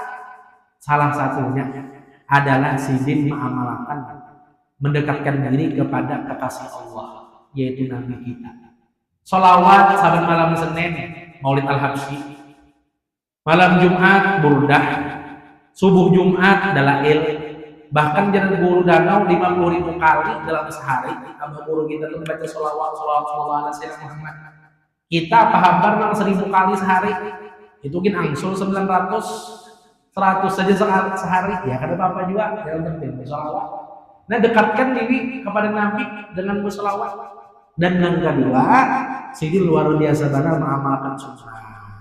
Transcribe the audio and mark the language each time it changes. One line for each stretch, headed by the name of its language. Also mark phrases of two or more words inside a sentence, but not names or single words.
Banjar: Salah satunya adalah sidin mengamalkan mendekatkan diri kepada kekasih Allah yaitu Nabi kita.
Indonesian: Sholawat saban malam Senin Maulid Al-Habsyi, malam Jumat Burdah, subuh Jumat Dalail, bahkan jalan guru danau 50.000 kali dalam sehari.
Banjar: Abah guru kita tuh baca sholawat
Arabic: صلى الله عليه وسلم.
Banjar: Kita pahambar 1000 kali sehari. Itu mungkin angsul 100 saja sehari ya kada apa-apa juga yang penting bersolawat.
Indonesian: Nah dekatkan diri kepada Nabi dengan bersolawat.
Banjar: Dan yang kedua sidin luar biasa benar mengamalkan sunnah.